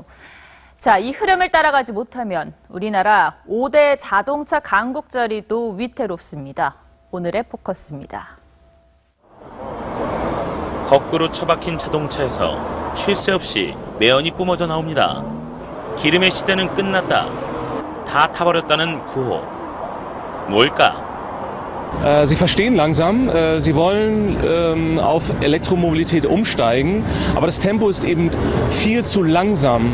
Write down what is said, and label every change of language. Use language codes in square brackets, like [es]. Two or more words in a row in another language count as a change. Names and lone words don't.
[ko] 자, 이 흐름을 따라가지 못하면 우리나라 5대 자동차 강국 자리도 위태롭습니다. 오늘의 포커스입니다. 거꾸로 처박힌 자동차에서 쉴 새 없이 매연이 뿜어져 나옵니다. 기름의 시대는 끝났다. 다 타버렸다는 구호. 뭘까? [de] Sie verstehen langsam, sie wollen auf Elektromobilität umsteigen, aber das Tempo ist eben viel zu langsam.